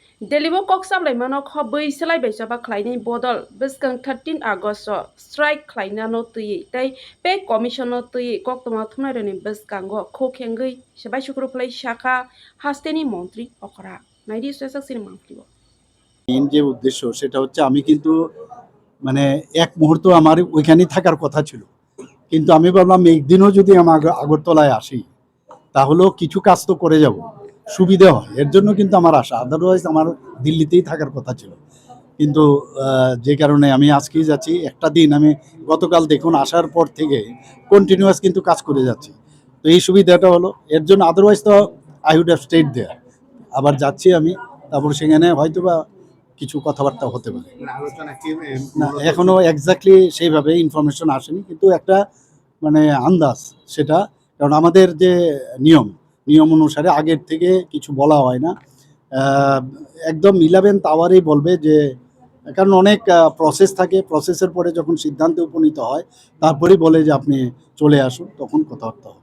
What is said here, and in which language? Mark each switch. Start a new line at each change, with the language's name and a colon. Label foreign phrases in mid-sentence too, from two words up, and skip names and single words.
Kok Borok: Delibo kok sablai mano kho bui selai bai jaba khlaini bodol biskang 13 August strike khlaina no tui tai pe commission no tui kok toma thumai rani biskango kho khengui sebai shukru plai shakha hasteni মন্ত্রী okra naidi sesak sin mangtibo
Bangla: মেইন যে উদ্দেশ্য সেটা হচ্ছে আমি কিন্তু মানে এক মুহূর্ত আমার ওইখানেই থাকার কথা ছিল, কিন্তু আমি ভাবলাম একদিনও যদি আমার আগরতলায় আসি তাহলেও কিছু কাজ তো করে যাব, সুবিধা হয়, এর জন্য কিন্তু আমার আশা। আদারওয়াইজ আমার দিল্লিতেই থাকার কথা ছিল, কিন্তু যে কারণে আমি আজকেই যাচ্ছি। একটা দিন আমি গতকাল দেখুন আসার পর থেকে কন্টিনিউয়াস কিন্তু কাজ করে যাচ্ছি, তো এই সুবিধাটা হলো এর জন্য।
English: আদারওয়াইজ তো I would have stayed there.
Bangla: আবার যাচ্ছি আমি, তারপর সেখানে হয়তোবা কিছু কথাবার্তা হতে পারে। না, এখনো এক্স্যাক্টলি সেইভাবে ইনফরমেশন আসেনি, কিন্তু একটা মানে আন্দাজ সেটা, কারণ আমাদের যে নিয়ম অনুসারে আগের থেকে কিছু বলা হয় না, একদম 11th আওয়ারেই বলবে যে, কারণ অনেক প্রসেস থাকে, প্রসেসের পরে যখন সিদ্ধান্তে উপনীত হয় তারপরেই বলে যে আপনি চলে আসুন, তখন কথাবার্তা হবে।